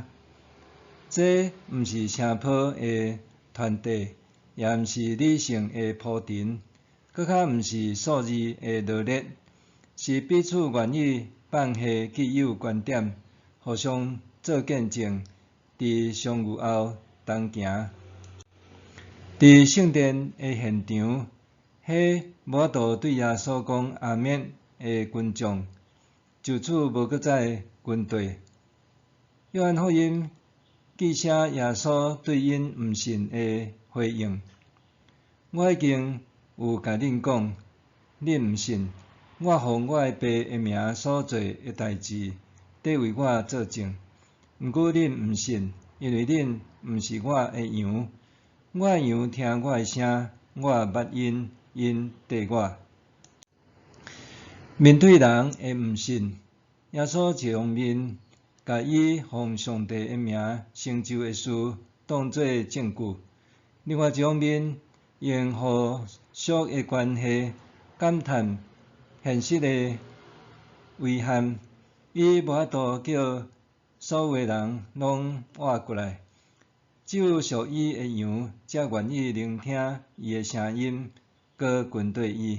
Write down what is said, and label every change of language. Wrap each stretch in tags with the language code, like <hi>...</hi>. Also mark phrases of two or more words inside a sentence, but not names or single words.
<nan>这毋是声波的传递，也毋是理性的铺陈，搁较毋是数字的罗列，是彼此愿意放下既有观点， 互相做见证，伫相遇后同行。伫圣殿的现场，迄无法度对耶稣讲阿免的群众，就此无搁再军队。约翰福音记写耶稣对因毋信的回应：我已经有甲恁讲，恁毋信。我奉我的爸的名所做的代志，得为我作证。毋过恁毋信，因为恁毋是我的羊。我的羊听我的声，我捌因，因缀我。面对人的毋信，耶稣一方面甲伊奉上帝的名成就的事当作证据，另外一方面用互属的关系感叹现实的遗憾，伊无法度叫所有的人拢活过来，只有属伊的羊才愿意聆听伊的声音，搁跟对伊。</nan>